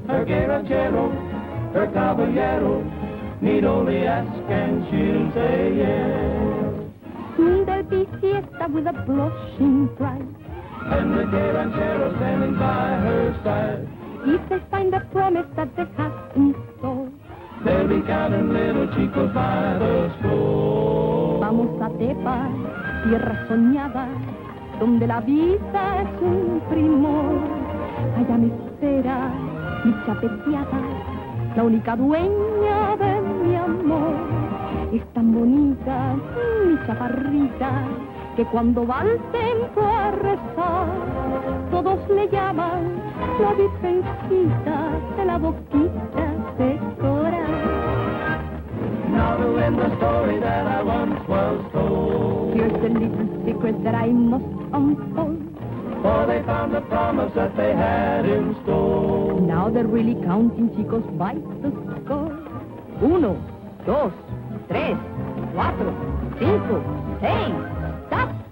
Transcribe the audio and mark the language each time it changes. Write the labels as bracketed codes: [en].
[en] Her gay ranchero, her caballero, need only ask and she'll say yes. Soon there'll be fiesta with a blushing bride. And the gay ranchero standing by her side. If they find the promise that they have in store. They'll be counting little chicos by the score. [es] Vamos a Tepa, tierra soñada, donde la vida es un primor. Allá me espera mi chapeteada, la única dueña de mi amor. Es tan bonita mi chaparrita, que cuando va al templo a rezar, todos le llaman la virgencita de la boquita de coral. [en] Now to end the story that I once was told. Here's the little secret that I must unfold. For they found the promise that they had in store. Now they're really counting chicos by the score. 1, 2, 3, 4, 5, 6. Stop!